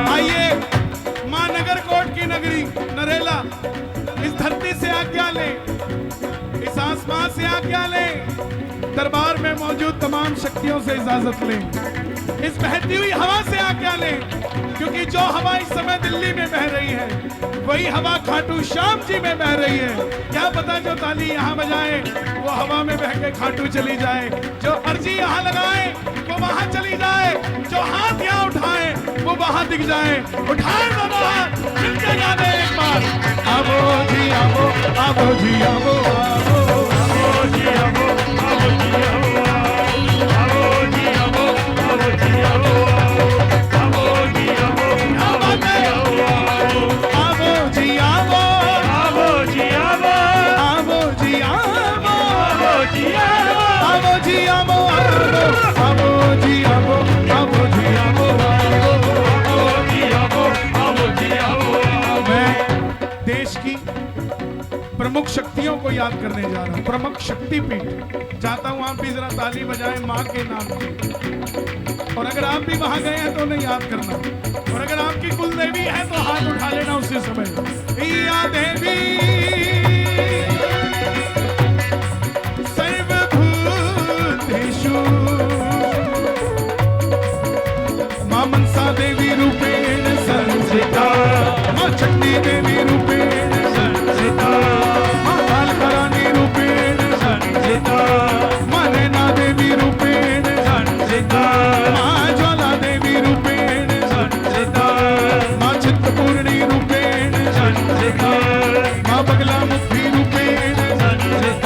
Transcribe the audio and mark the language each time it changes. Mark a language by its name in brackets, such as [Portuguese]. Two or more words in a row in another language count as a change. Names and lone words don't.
[Hindi] आइए मां नगर कोट की नगरी नरेला, इस धरती से आज्ञा ले, इस आसमान से आज्ञा ले, दरबार में मौजूद तमाम शक्तियों से इजाजत लें, इस बहती हुई हवा से आज्ञा लें, क्योंकि जो हवा इस समय दिल्ली में बह रही है वही हवा खाटू श्याम जी में बह रही है। क्या पता जो ताली यहाँ बजाए वो हवा में बह के खाटू चली जाए, जो अर्जी यहाँ लगाए वो वहां चली जाए, जो हाथ यहाँ उठाए वो वहां दिख जाए। उठाए दोनों हाथ, मिलके गाने एक बार। आवो जी आवो, आवो जी आवो, आवो आवो जी आवो, आवो जी आवो, आवो जी आवो, आवो जी आवो, आवो जी आवो, आवो जी आवो, आवो जी आवो, आवो जी आवो, आवो जी आवो, आवो जी आवो, आवो जी आवो, आवो जी आवो, आवो जी आवो, आवो जी आवो। मैं देश की प्रमुख शक्तियों को याद करने जा रहा हूँ, प्रमुख शक्तिपीठ। चाहता हूँ आप भी जरा ताली बजाएं माँ के नाम की। और अगर आप भी वहां गए हैं तो उन्हें याद करना, और अगर आपकी कुल देवी है तो हाथ उठा लेना उसी समय। [Sanskrit] या देवी सर्वभूतेषु मां मनसा देवी रूपेण संस्थिता, मां चंडी देवी रूपेण संस्थिता, मां कालकरानी रूपेण संस्थिता, मां नैना देवी रूपेण संस्थिता, मां ज्वाला देवी रूपेण संस्थिता, मां चित्तपूर्णी रूपेण संस्थिता, मां बगला मुखी रूपेण संस्थिता,